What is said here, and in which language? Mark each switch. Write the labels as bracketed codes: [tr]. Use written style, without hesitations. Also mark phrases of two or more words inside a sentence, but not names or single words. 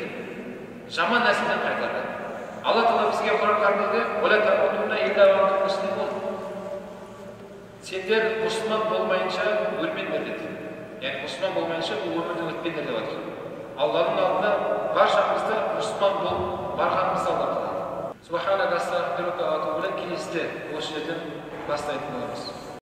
[kk] Жаман нәрседен қайтарды. Алла Тағала бізге Құран кәрімде сендер мұсылман болмайынша өлмеңдер деді. Яғни мұсылман болмайынша бұл өмірден өтпеңдер деп жатыр. Алланың алдында баршамызды мұсылман болып барғанымызды Алла қалайды. [ar] سبحانك أستغفرك وأتوب إليك. [kk] Келесіде осы жерден бастайтын боламыз.